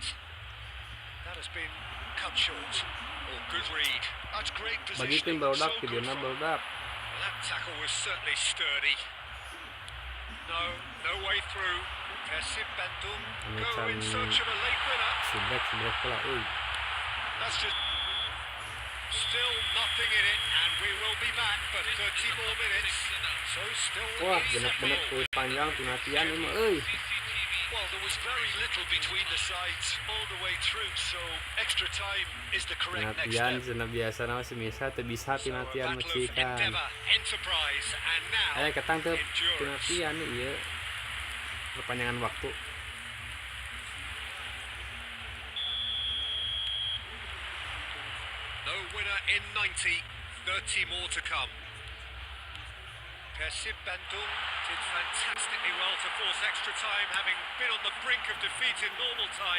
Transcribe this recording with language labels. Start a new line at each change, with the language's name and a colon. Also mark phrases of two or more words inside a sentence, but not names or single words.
English: That has been cut short. Oh, good read. That's great
Indonesian: Bagi
English: positioning. tim build up, So good
Indonesian: videonya
English: from build up. Well, that tackle was certainly sturdy. No way through. Persib Bandung go in search of a late winner.
Sundanese: Subrek pula euy.
English: That's just Still nothing in it, and we will be back for 30 more minutes. So still
Sundanese: Wah,
English: easy
Sundanese: genep-genep
English: ball.
Sundanese: kuis panjang penatian ieu mah euy.
English: well, there was very little between the sides all the way through, so extra time is the correct next
Sundanese: Penatian
English: step.
Sundanese: cenah biasa na masih bisa teu bisa
English: So a
Sundanese: penatian
English: battle of
Sundanese: mecikan.
English: endeavour, enterprise, and now
Sundanese: Aya ketang teu
English: endurance.
Sundanese: penatian ieu.
Indonesian: Perpanjangan waktu.
English: No winner in 90, 30 more to come. Persib Bandung did fantastically well to force extra time, having been on the brink of defeat in normal time.